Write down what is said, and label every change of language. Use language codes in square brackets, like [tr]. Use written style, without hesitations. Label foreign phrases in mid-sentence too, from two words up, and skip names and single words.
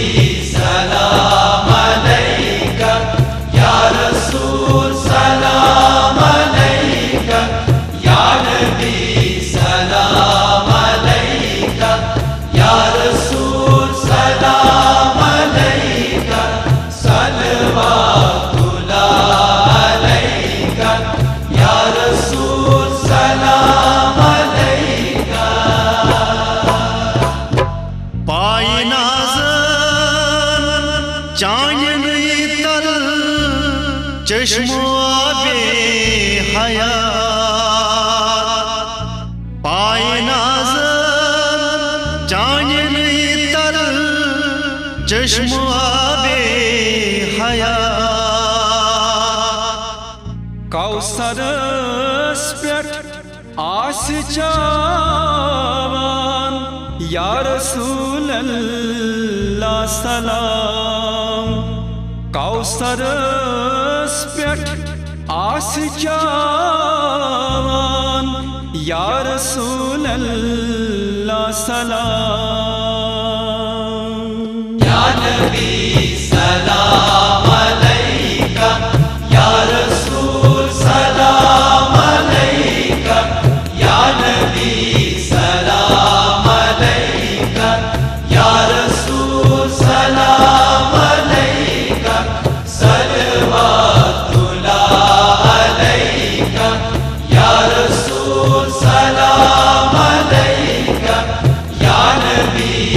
[ar] سلام علیکہ یا رسول سلام علیکہ یا نبی سلام علیکہ یا رسول سلام علیکہ صلوات اللہ علیکہ یا رسول سلام علیکہ [ks] پائی نازن چانن تل چشم آب حیات پائی نازن چانن تل چشم آب حیات کوثر پٮ۪ٹھ آسہِ چاوان [ar] یا رسول اللہ سلام [ks] کوثر پٮ۪ٹھ آسہِ [ar] چاوان یا رسول اللہ سلام یا نبی سلام علیکہ یا رسول سلام علیکہ یا نبی سلام علیکہ یا رسول سلام علیکہ صلوات اللہ علیکہ یا رسول سلام علیکہ یا نبی